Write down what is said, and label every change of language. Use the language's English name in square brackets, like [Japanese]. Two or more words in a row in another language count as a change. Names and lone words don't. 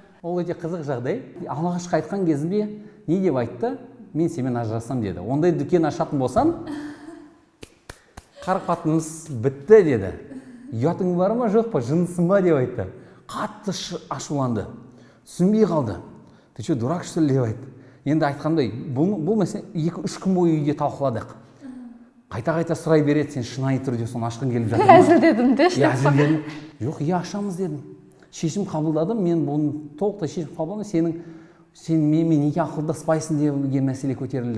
[Kazakh] Ол өте қызық жағдай. Алғашқы айтқан кезінде не деп айтты? Мен сенімен ажырасам деді. Ондай дүкен ашатын болсаң, қарым-қатынас бітті деді. Ұятың бар ма, жоқ па, жынысың ба деп айтты. Қатты ашуланды. Түсінбей қалды. [Russian] Ты что, дурак что ли [Kazakh] деп айтты. Енді айтқандай, бұл мәселе 2-3 күн бойы үйде талқыладық. Қайта-қайта сұрай береді, сен шынайы түрде соны ашқың келіп жатыр ма? Әзілдедім дешті. Әзілдедім. Жоқ, ашамыз дедім. Шешім қабылдадым, мен бұны толықтай шешім қабылдадым. Сен менімен неге ақылдаспайсың деген мәселе көтерілді.